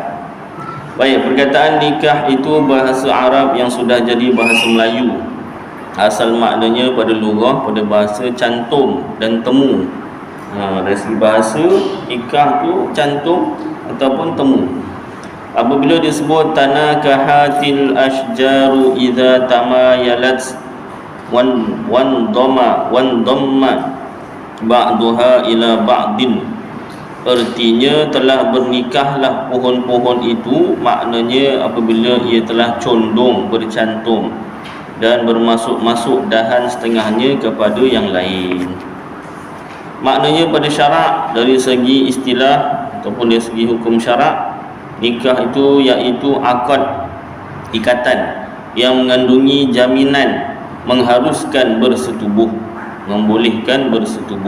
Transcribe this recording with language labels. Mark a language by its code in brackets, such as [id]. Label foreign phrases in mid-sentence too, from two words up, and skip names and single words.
[ms] Baik, perkataan nikah itu bahasa Arab yang sudah jadi bahasa Melayu. Asal maknanya pada lughah, pada bahasa, cantum dan temu. Dari segi bahasa, nikah tu cantum ataupun temu. Apabila disebut [ar] تناكحت الأشجار إذا تمايلت وانضم بعضها إلى بعض [ms] Artinya telah bernikahlah pohon-pohon itu, maknanya apabila ia telah condong, bercantum dan bermasuk-masuk dahan setengahnya kepada yang lain. Maknanya pada syarak, dari segi istilah ataupun dari segi hukum syarak, nikah itu iaitu akad, ikatan yang mengandungi jaminan mengharuskan bersetubuh, membolehkan bersetubuh.